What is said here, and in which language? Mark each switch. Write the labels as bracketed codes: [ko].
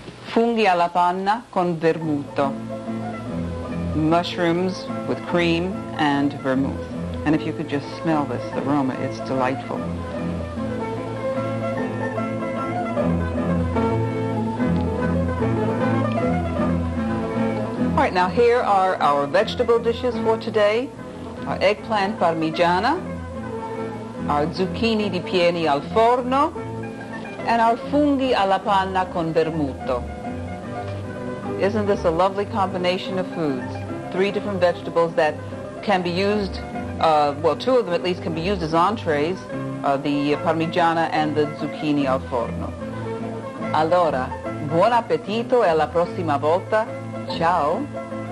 [it] Funghi alla panna con vermouth. [en] Mushrooms with cream and vermouth. And if you could just smell this aroma, it's delightful. All right, now here are our vegetable dishes for today. Our eggplant parmigiana, our zucchini ripieni al forno, and our funghi alla panna con vermouth. Isn't this a lovely combination of foods? 3 different vegetables that can be used, well, 2 of them at least can be used as entrees, the parmigiana and the zucchini al forno. [it] Allora, buon appetito e alla prossima volta. Ciao!